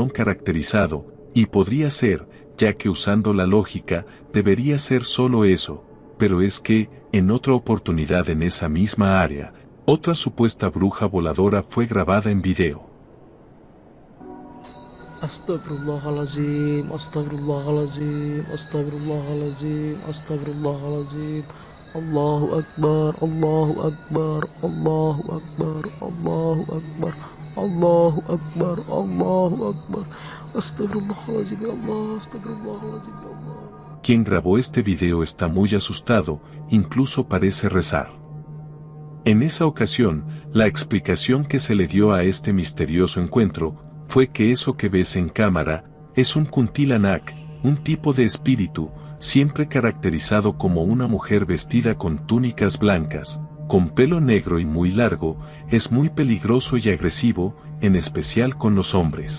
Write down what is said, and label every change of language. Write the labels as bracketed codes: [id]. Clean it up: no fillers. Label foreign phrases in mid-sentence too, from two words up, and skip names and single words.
[es] dron caracterizado, y podría ser, ya que usando la lógica, debería ser solo eso, pero es que, en otra oportunidad en esa misma área, otra supuesta bruja voladora fue grabada en video. [ar] أستغفر الله العظيم، أستغفر الله العظيم، أستغفر الله العظيم، أستغفر الله العظيم. الله أكبر، الله أكبر، الله أكبر، الله أكبر، الله أكبر، الله أكبر. أستغفر الله العظيم، يا الله، أستغفر الله العظيم، يا الله. [es] Quien grabó este video está muy asustado, incluso parece rezar. En esa ocasión, la explicación que se le dio a este misterioso encuentro fue que eso que ves en cámara es un kuntilanak, un tipo de espíritu, siempre caracterizado como una mujer vestida con túnicas blancas, con pelo negro y muy largo, es muy peligroso y agresivo, en especial con los hombres.